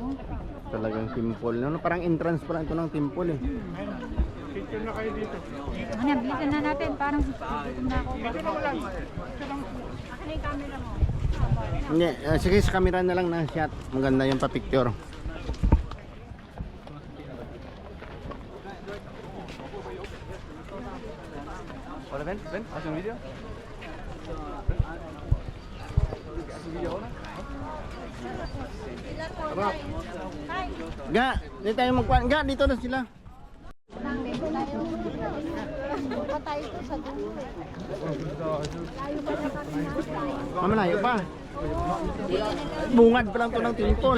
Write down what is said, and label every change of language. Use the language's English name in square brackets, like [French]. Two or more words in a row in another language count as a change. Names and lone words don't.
[Filipino] Talagang temple. No? Parang entrance pa lang ito ng temple eh. Ayun, picture na kayo dito. Ano, bilisan na natin. Parang gutom na ako. Picture na lang. Akin na yung camera mo. Hindi, sige sa camera na lang na shot. Maganda yung pa-picture. [Spanish] Hola, ven, haz un video. Haz un video ahora. [Filipino] Ga, dito tayo magkuhan. Ga, dito na sila. Patay ko sa dulo. Mamalayo pa. Bungad pa lang to ng temple.